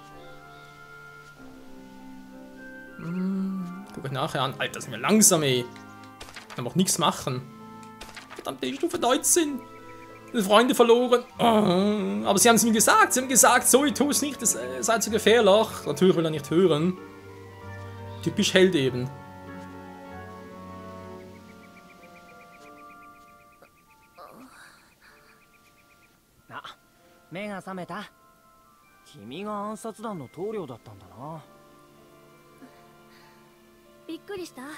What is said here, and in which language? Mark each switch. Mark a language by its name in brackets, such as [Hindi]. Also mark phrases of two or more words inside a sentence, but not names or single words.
[German] Guck ich nachher an. Alter, sind wir langsam, ey. Kann auch nichts machen. Verdammt, die Stufe 19. Freunde verloren. Oh, aber sie haben es mir gesagt. Sie haben gesagt, so, ich tue es nicht, das sei zu gefährlich. Natürlich will er nicht hören. Typisch Held eben. [Japanese] Ah, 目が覚めた。君が暗殺団の棟梁だったんだな。びっくりした。